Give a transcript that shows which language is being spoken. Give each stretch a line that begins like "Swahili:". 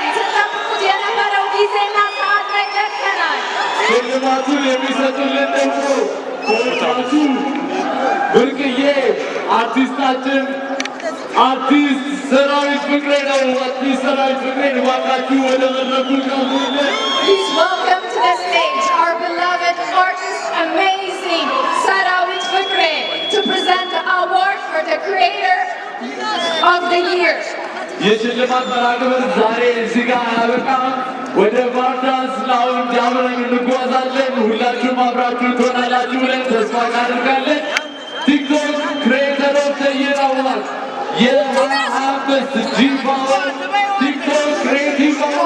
Amharic: ስትጠብቁት የነበረው ጊዜና ሰዓት ላይ ደርሰናል። ሽልማቱን የሚሰጡልን ደግሞ በወጣቱ ብርቅዬ አርቲስታችን አርቲስት ሰራዊት ፍቅሬ ነው። አርቲስት ሰራዊት ፍቅሬ እባካችሁ ወደ መድረኩ ቀርቡልን።
English: Please welcome to the stage our beloved artist, amazing Sarawit Fikre, to present the award for the Creator of the Year.
Amharic: የሽልማት መርሃ ግብር ዛሬ እዚህ ጋር አያበቃም። ወደ ቫርዳንስ ላውንጅ አብረን እንጓዛለን። ሁላችሁም አብራችሁ ትሆናላችሁ ብለን ተስፋ እናደርጋለን። ቲክቶክ ክሬተር ኦፍ ዘ ይር አዋርድ የ2025 ጂ-ፓወር ቲክቶክ ክሬቲቭ